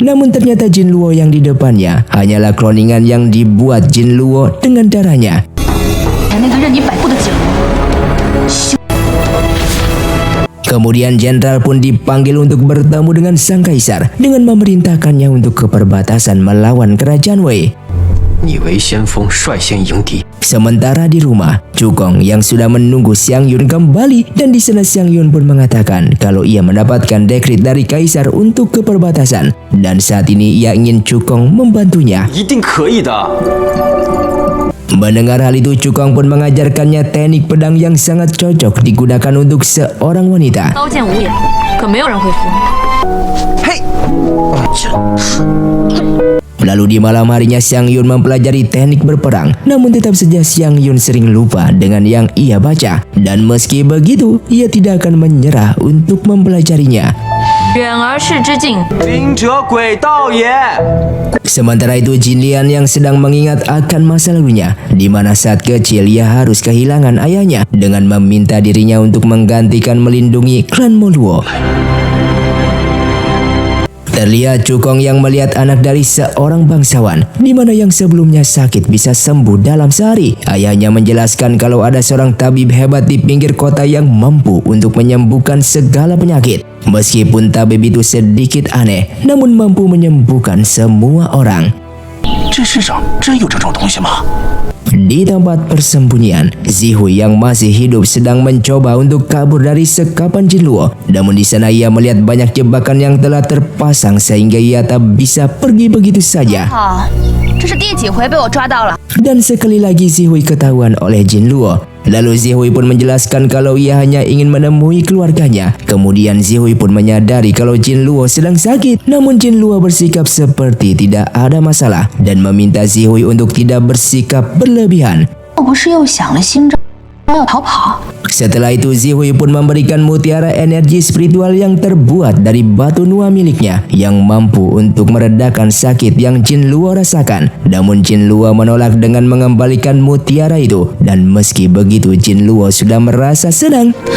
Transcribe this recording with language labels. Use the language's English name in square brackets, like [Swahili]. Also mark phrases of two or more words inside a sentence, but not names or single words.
[Indonesian] Namun ternyata Jin Luo yang di depannya hanyalah kloningan yang dibuat Jin Luo dengan darahnya. Kemudian jenderal pun dipanggil untuk bertemu dengan sang kaisar dengan memerintahkannya untuk ke perbatasan melawan kerajaan Wei. [Chinese] 你为先锋率先迎敌。 [Indonesian] Sementara di rumah, Cukong yang sudah menunggu Xiang Yun kembali dan di sana Xiang Yun pun mengatakan kalau ia mendapatkan dekret dari kaisar untuk ke perbatasan dan saat ini ia ingin Cukong membantunya. [Chinese] 一定可以的。 [Indonesian] Mendengar hal itu, Cukong pun mengajarkannya teknik pedang yang sangat cocok digunakan untuk seorang wanita. [Chinese] 刀剑无眼，可没有人会服你。嘿， [Indonesian] Lalu di malam harinya Xiang Yun mempelajari teknik berperang. Namun tetap saja Xiang Yun sering lupa dengan yang ia baca. Dan meski begitu, ia tidak akan menyerah untuk mempelajarinya. [Chinese] 远而视之境，兵者诡道也。 [Indonesian] Sementara itu Jin Lian yang sedang mengingat akan masa lalunya, di mana saat kecil ia harus kehilangan ayahnya dengan meminta dirinya untuk menggantikan melindungi klan Moluo. Terlihat Cukong yang melihat anak dari seorang bangsawan, di mana yang sebelumnya sakit bisa sembuh dalam sehari. Ayahnya menjelaskan kalau ada seorang tabib hebat di pinggir kota yang mampu untuk menyembuhkan segala penyakit. Meskipun tabib itu sedikit aneh, namun mampu menyembuhkan semua orang. [Chinese] 这世上真有这种东西吗？ [Indonesian] Di tempat persembunyian, Zihui yang masih hidup sedang mencoba untuk kabur dari sekapan Jin Luo. Namun di sana ia melihat banyak jebakan yang telah terpasang sehingga ia tak bisa pergi begitu saja. [Chinese] 好，这是第几回被我抓到了？ [Indonesian] Dan sekali lagi Zihui ketahuan oleh Jin Luo. Lalu Zihui pun menjelaskan kalau ia hanya ingin menemui keluarganya. Kemudian Zihui pun menyadari kalau Jin Luo sedang sakit. Namun Jin Luo bersikap seperti tidak ada masalah dan meminta Zihui untuk tidak bersikap berlebihan. [Chinese] 我不是又想了新招，要逃跑？ [Indonesian] Setelah itu Zihui pun memberikan mutiara energi spiritual yang terbuat dari batu Nua miliknya yang mampu untuk meredakan sakit yang Jin Luo rasakan. Namun Jin Luo menolak dengan mengembalikan mutiara itu dan meski begitu Jin Luo sudah merasa senang.